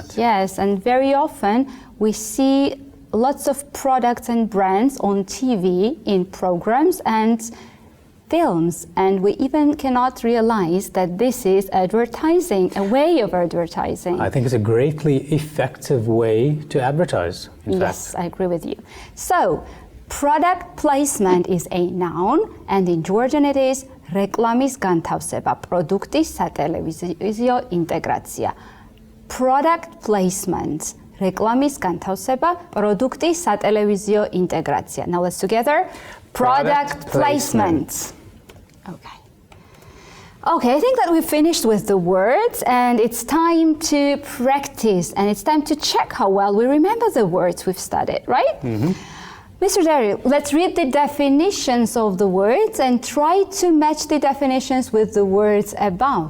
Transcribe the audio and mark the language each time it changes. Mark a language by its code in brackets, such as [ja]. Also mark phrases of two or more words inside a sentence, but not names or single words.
[en] Yes, and very often we see lots of products and brands on TV in programs and films, and we even cannot realize that this is advertising, a way of advertising. I think it's a greatly effective way to advertise, in Yes, fact. I agree with you. So, product placement is a noun, and in Georgian it is [ka] რეკლამის განთავსება, პროდუქტის სატელევიზიო ინტეგრაცია. [en] Product placement, [ka] რეკლამის განთავსება, პროდუქტის სატელევიზიო ინტეგრაცია. [en] Now let's together. Product placement. Okay. Okay, I think that we've finished with the words, and it's time to practice, and it's time to check how well we remember the words we've studied, right? Mr. Derill, let's read the definitions of the words and try to match the definitions with the words above.